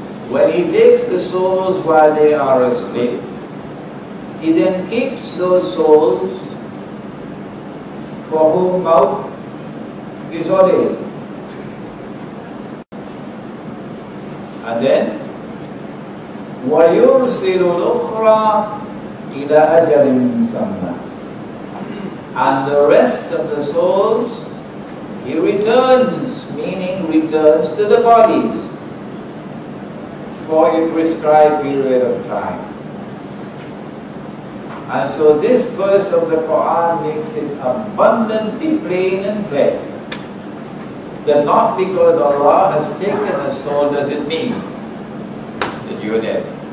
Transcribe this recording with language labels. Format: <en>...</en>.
<en>When He takes the souls while they are asleep, He then keeps those souls for whom maut is ordained. And then</en> <ar>وَيُرْسِلُ الْأُخْرَى إِلَى أَجَلٍ مُّسَمًّى.</ar> <en>And the rest of the souls He returns, meaning returns to the bodies for a prescribed period of time. And so this verse of the Quran makes it abundantly plain and clear that not because Allah has taken a soul does it mean that you're dead.</en>